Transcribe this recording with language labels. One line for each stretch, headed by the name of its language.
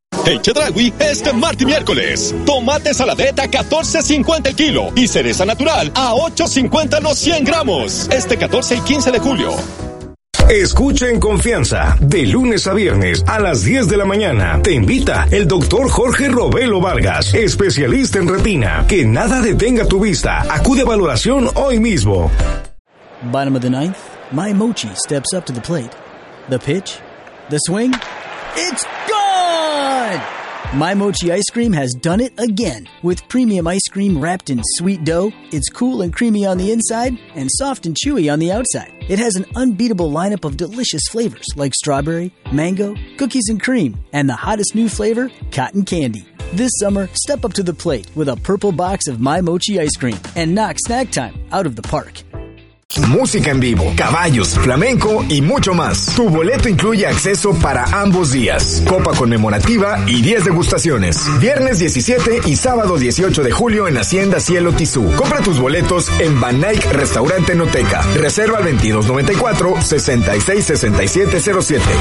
Spanish: Hey Chedragui, este martes y miércoles, tomate saladeta a 14.50 el kilo y cereza natural a 8.50 los 100 gramos, este 14 y 15 de julio. Escucha en confianza, de lunes a viernes a las 10 de la mañana, te invita el doctor Jorge Robelo Vargas, especialista en retina. Que nada detenga tu vista, acude a valoración hoy mismo.
English: Bottom of the ninth, my mochi steps up to the plate. The pitch, the swing, it's gone! My Mochi Ice Cream has done it again. With premium ice cream wrapped in sweet dough, it's cool and creamy on the inside and soft and chewy on the outside. It has an unbeatable lineup of delicious flavors like strawberry, mango, cookies and cream, and the hottest new flavor, cotton candy. This summer, step up to the plate with a purple box of My Mochi Ice Cream and knock snack time out of the park.
Spanish: Música en vivo, caballos, flamenco y mucho más. Tu boleto incluye acceso para ambos días, copa conmemorativa y 10 degustaciones. Viernes 17 y sábado 18 de julio en Hacienda Cielo Tizú. Compra tus boletos en Banaic Restaurante Noteca. Reserva al 2294-666707.